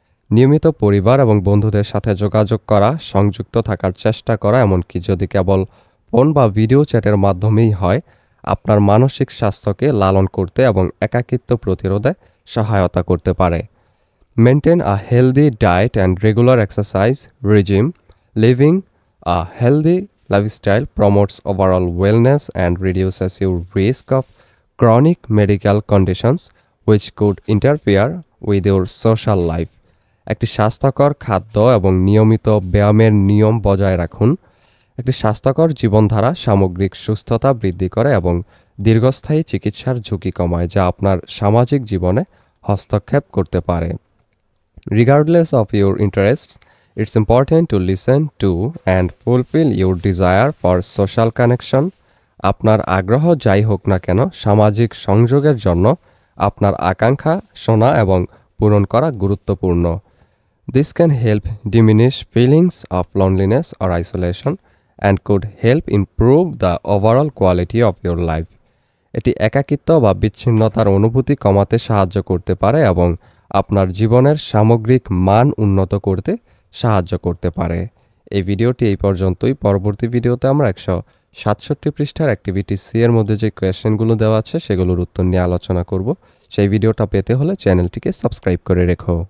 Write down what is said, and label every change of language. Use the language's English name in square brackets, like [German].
[Bangla] নিয়মিত পরিবার এবং বন্ধুদের সাথে যোগাযোগ করা, সংযুক্ত থাকার চেষ্টা করা, এমনকি যদি কেবল ফোন বা ভিডিও চ্যাটের মাধ্যমেই হয়, আপনার মানসিক স্বাস্থ্যকে লালন করতে এবং একাকিত্ব প্রতিরোধে সহায়তা করতে পারে। [English] Maintain a healthy diet and regular exercise regime. Living a healthy lifestyle promotes overall wellness and reduces your risk of chronic medical conditions which could interfere with your social life. [Bangla] একটি স্বাস্থ্যকর খাদ্য এবং নিয়মিত ব্যায়ামের নিয়ম বজায় রাখুন। একটি স্বাস্থ্যকর জীবনধারা সামগ্রিক সুস্থতা বৃদ্ধি করে এবং দীর্ঘস্থায়ী চিকিৎসার ঝুঁকি কমায়, যা আপনার সামাজিক জীবনে হস্তক্ষেপ করতে পারে। [English] Regardless of your interests, it's important to listen to and fulfill your desire for social connection. [Bangla] আপনার আগ্রহ যাই হোক না কেন, সামাজিক সংযোগের জন্য আপনার আকাঙ্ক্ষা শোনা এবং পূরণ করা গুরুত্বপূর্ণ। [English] This can help diminish feelings of loneliness or isolation and could help improve the overall quality of your life. [Bangla] এটি একাকিত্ব বা বিচ্ছিন্নতার অনুভূতি কমাতে সাহায্য করতে পারে এবং আপনার জীবনের সামগ্রিক মান উন্নত করতে সাহায্য করতে পারে। এই ভিডিওটি এই পর্যন্তই। পরবর্তী ভিডিওতে আমরা 167 পৃষ্ঠার অ্যাক্টিভিটি সি এর মধ্যে যে কোয়েশ্চেনগুলো দেওয়া আছে সেগুলোর উত্তর নিয়ে আলোচনা করব। সেই ভিডিওটা পেতে হলে চ্যানেলটিকে সাবস্ক্রাইব করে রেখো।